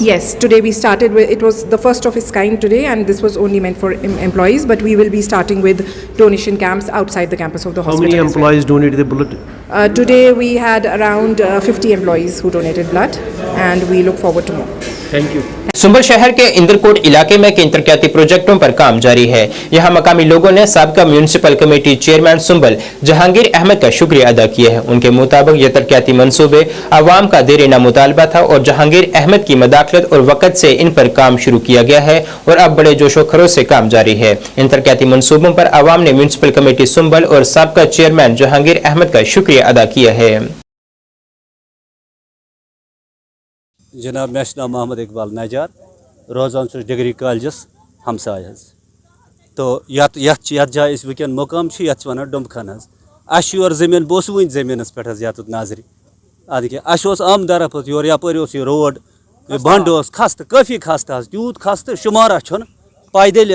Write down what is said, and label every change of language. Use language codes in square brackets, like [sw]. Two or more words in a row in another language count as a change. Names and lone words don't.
[en] Yes, today we started with, it was the first of its kind today, and this was only meant for employees, but we will be starting with donation camps outside the campus of the hospital. How many employees donated the blood? Today we had around 50 employees who donated blood, and we look forward to more. thank you. [ur] سنبل شہر کے اندرکوٹ علاقے میں کئی ترقیاتی پروجیکٹوں پر کام جاری ہے. یہاں مقامی لوگوں نے سابقہ میونسپل کمیٹی چیئرمین سنبل جہانگیر احمد کا شکریہ ادا کیا ہے. ان کے مطابق یہ ترقیاتی منصوبے عوام کا دیرینہ مطالبہ تھا اور جہانگیر احمد کی مداخلت اور وقت سے ان پر کام شروع کیا گیا ہے اور اب بڑے جوش و خروش سے کام جاری ہے. ان ترقیاتی منصوبوں پر عوام نے میونسپل کمیٹی سنبل اور سابقہ چیئرمین جہانگیر احمد کا شکریہ ادا کیا ہے. [ks] जनाब मे नाम मोहम्मद इकबाल नजार रोजान डिग्री कॉलेजस हमसाय तो यत जाए वैन मुकाम वन डुमखन अर जमीन बस वन जमीन पे यत नजर अद क्या आमदार योर यपर यह रोड बंड खस्त काफ़ी खस्त तूत खस्त शुमारा पैदल